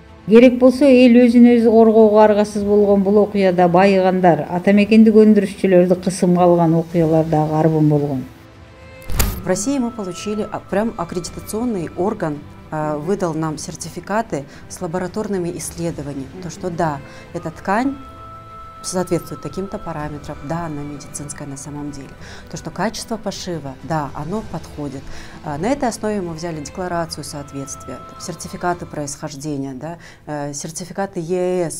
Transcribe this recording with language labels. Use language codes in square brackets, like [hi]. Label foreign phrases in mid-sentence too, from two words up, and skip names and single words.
[ky] Керек болсо эл өзүн өзү коргоого аргасыз болгон бул окуяда байыгандар, атамекендик өндүрүшчүлөрдү кысымга алган окуялар дагы арбын болгон. [ru] В России мы получили прям аккредитационный орган, выдал нам сертификаты с лабораторными исследованиями. То, что да, эта ткань соответствует таким-то параметрам, да, она медицинская на самом деле. То, что качество пошива, да, оно подходит. На этой основе мы взяли декларацию соответствия, сертификаты происхождения, да, сертификаты ЕС.